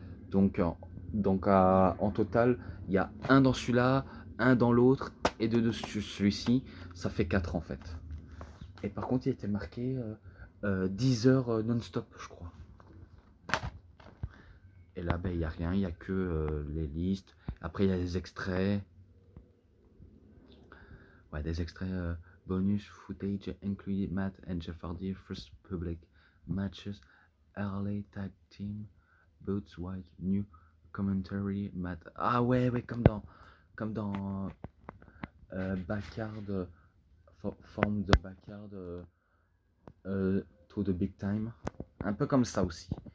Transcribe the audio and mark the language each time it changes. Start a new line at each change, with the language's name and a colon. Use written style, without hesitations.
French: Donc, en total, il y a un dans celui-là, un dans l'autre, et deux de celui-ci. Ça fait 4 en fait. Et par contre, il était marqué 10 heures non-stop, je crois. Et là, ben, il n'y a rien, il n'y a que les listes. Après, il y a des extraits.
English: Ouais, des extraits bonus footage included Matt and Jeff Hardy first public matches, early tag team, Boots White, new commentary, Matt.
French: Ah ouais, comme dans Backyard, forme de Backyard to the Big Time. Un peu comme ça aussi.